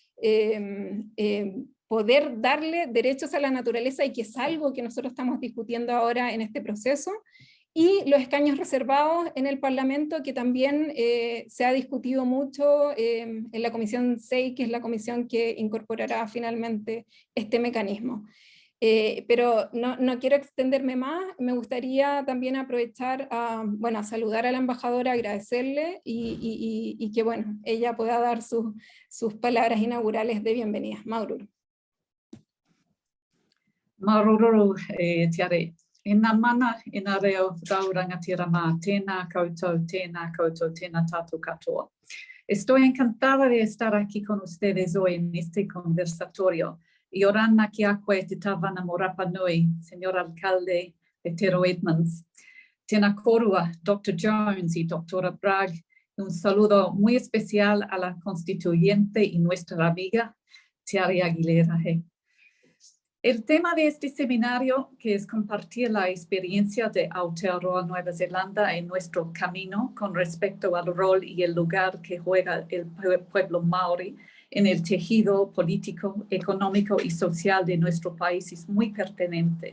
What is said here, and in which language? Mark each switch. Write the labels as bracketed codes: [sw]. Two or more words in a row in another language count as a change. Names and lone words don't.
[es] poder darle derechos a la naturaleza, y que es algo que nosotros estamos discutiendo ahora en este proceso, y los escaños reservados en el Parlamento, que también se ha discutido mucho en la Comisión 6, que es la comisión que incorporará finalmente este mecanismo. Pero no quiero extenderme más, me gustaría también aprovechar a saludar a la embajadora, agradecerle y que bueno, ella pueda dar sus palabras inaugurales de bienvenida. [rap] Maururu. Maururu, Tiare. [mi] Ina mana, ina reo raurangatira mā, tēnā koutou, tēnā tātou katoa. [es] Estoy encantada de estar aquí con ustedes hoy en este conversatorio. [rap] Y orana ki akwe te tawana mo Rapa Nui, [es] señor alcalde de Tero Edmonds. [mi] Tēnā korua, [es] Dr. Jones y Doctora Bargh. Un saludo muy especial a la constituyente y nuestra amiga, Tiare Aguilera Hey. El tema de este seminario, que es compartir la experiencia de Aotearoa Nueva Zelanda en nuestro camino con respecto al rol y el lugar que juega el pueblo Maori en el tejido político, económico y social de nuestro país, es muy pertinente.